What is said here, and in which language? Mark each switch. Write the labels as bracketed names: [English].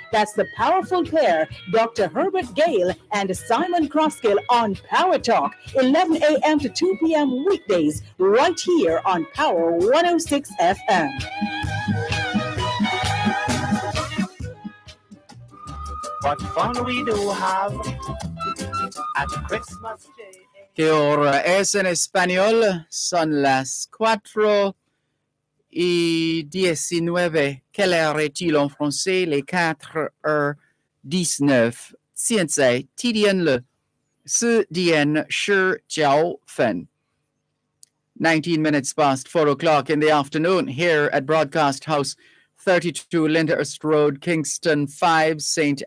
[English] That's the powerful pair, Dr. Herbert Gale and Simon Croskell on Power Talk, 11 a.m. to 2 p.m. weekdays, right here on Power 106 FM. What fun we do have at Christmas Day. [Spanish] Que ahora es en español, son las 4:19. [French] Quelle heure est-il en français? Les 4:19. [Chinese] 现在几点了？ Si Dien Shi Jiao Fen. [English] 19 minutes past 4 o'clock in the afternoon here at Broadcast House 32 Lyndhurst Road, Kingston 5, St.